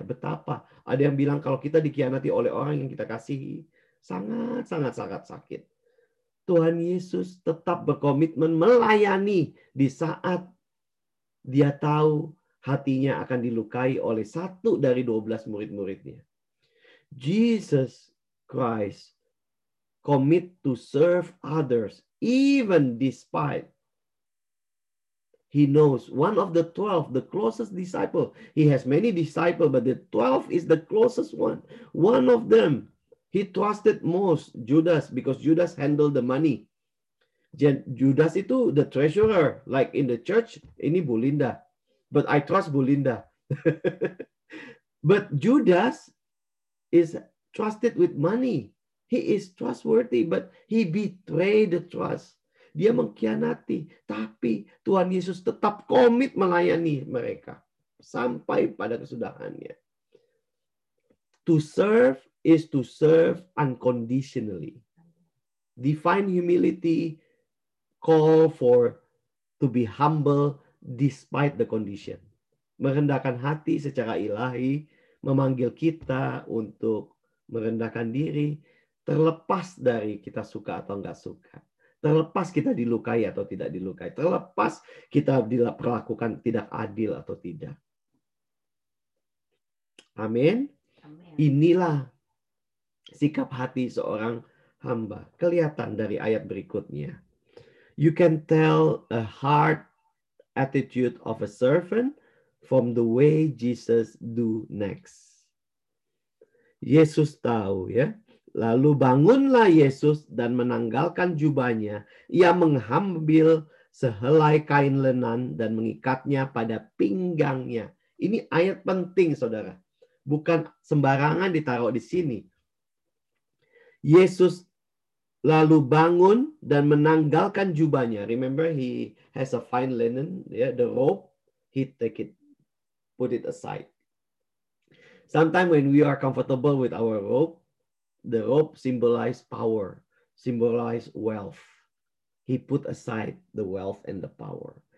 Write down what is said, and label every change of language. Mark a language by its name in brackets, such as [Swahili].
[Indonesian] Betapa ada yang bilang kalau kita dikhianati oleh orang yang kita kasihi, sangat-sangat sakit. Tuhan Yesus tetap berkomitmen melayani di saat dia tahu hatinya akan dilukai oleh satu dari 12 murid-muridnya. [English] Jesus Christ commit to serve others even despite he knows one of the 12, the closest disciple. He has many disciples, but the 12 is the closest one. One of them, he trusted most, Judas, because Judas handled the money. Judas itu the treasurer, like in the church, ini Bu Linda. But I trust Bu Linda. But Judas is trusted with money. He is trustworthy, but he betrayed the trust. [Indonesian] Dia mengkhianati, tapi Tuhan Yesus tetap komit melayani mereka sampai pada kesudahannya. [English] To serve is to serve unconditionally. Divine humility call for to be humble despite the condition. [Indonesian] Merendahkan hati secara ilahi memanggil kita untuk merendahkan diri terlepas dari kita suka atau enggak suka. Terlepas kita dilukai atau tidak dilukai. Terlepas kita diperlakukan tidak adil atau tidak. Amin. Inilah sikap hati seorang hamba. Kelihatan dari ayat berikutnya. [English] You can tell a heart attitude of a servant from the way Jesus do next. [Indonesian] Yesus tahu ya. Lalu bangunlah Yesus dan menanggalkan jubahnya. Ia mengambil sehelai kain lenan dan mengikatnya pada pinggangnya. Ini ayat penting, saudara. Bukan sembarangan ditaruh di sini. Yesus lalu bangun dan menanggalkan jubahnya. [English] Remember, he has a fine linen, yeah, the robe. He take it, put it aside. Sometimes when we are comfortable with our robe, the robe symbolize power, symbolize wealth. He put aside the wealth and the power.